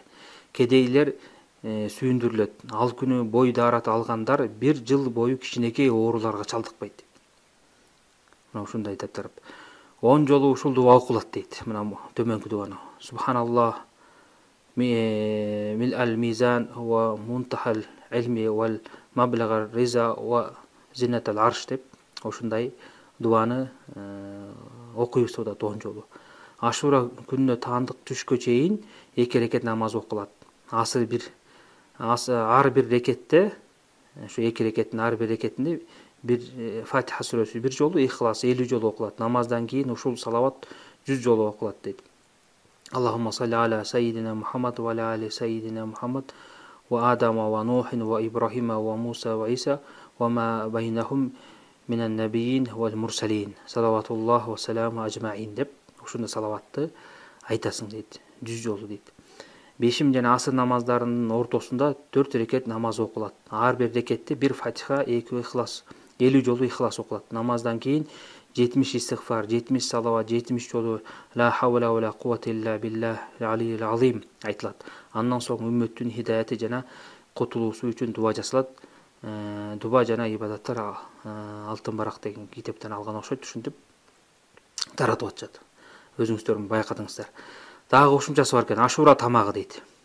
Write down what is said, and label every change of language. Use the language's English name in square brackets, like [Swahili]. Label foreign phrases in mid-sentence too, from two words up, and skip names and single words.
[Kyrgyz] Кедейлер сүйүндүрүлөт. Ал күнү бой даарат алгандар бир жыл бою кичинекей ооруларга чалдыкпайт. Мына ушундай деп тарап 10 жолу ушул дуа окулат дейт. Мына төмөнкү дуаны. [Arabic] سبحان الله ملء الميزان ومنتهى العلم ومبلغ الرضا وزنة العرش [Kyrgyz] деп ошундай дуаны окуйбуз да 10 жолу. Ашура күнүнө таандык түшкө чейин 2 рекет намаз окулат. Ар бир рекетте, ошо 2 рекеттин ар бир рекетинде бир Фатиха сүрөсү 1 жолу, Ихлас 50 жолу окулат. Намаздан кийин ушул салават 100 жолу окулат дейт. [Arabic] اللهم صل على سيدنا محمد وعلى آل سيدنا محمد وآدم ونوح وإبراهيم وموسى وعيسى وما بينهم من النبيين والمرسلين. صلوات الله وسلامه أجمعين [Kyrgyz] деп ушундай салаватты айтасың дейт. 100 жолу дейт. Бешим жана асыр намаздарынын ортосунда 4 рекет намаз окулат. Ар бир рекетте 1 Фатиха, 2 Ихлас, 50 жолу Ихлас окулат. Намаздан кийин 70 истигфар, 70 салават, 70 жолу [Arabic] لا حول ولا قوة إلا بالله العلي العظيم [Kyrgyz] айтылат. Андан соң үммөттүн хидаяты жана кутулуусу үчүн дуа жасалат. Дуа жана ибадаттар алтын барак деген китептен алган окшойт, ушинтип таратып атышат. Өзүңүздөр байкадыңыздар. Дагы кошумчасы бар экен, Ашура тамагы дейт.